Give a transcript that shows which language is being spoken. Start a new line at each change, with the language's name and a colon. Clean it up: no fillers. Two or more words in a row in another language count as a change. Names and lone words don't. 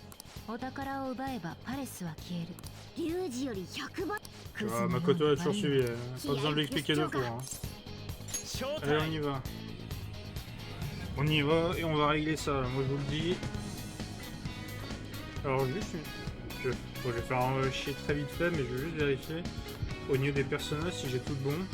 Japanese: お宝を奪えばパレスは消える。龍二より100倍。
French: Tu vois, Makoto a toujours suivi, pas besoin de lui expliquer deux fois. Hein. Allez, on y va. On y va et on va régler ça, moi je vous le dis. Alors juste, je vais faire un chier très vite fait, mais je vais juste vérifier au niveau des personnages si j'ai tout bon.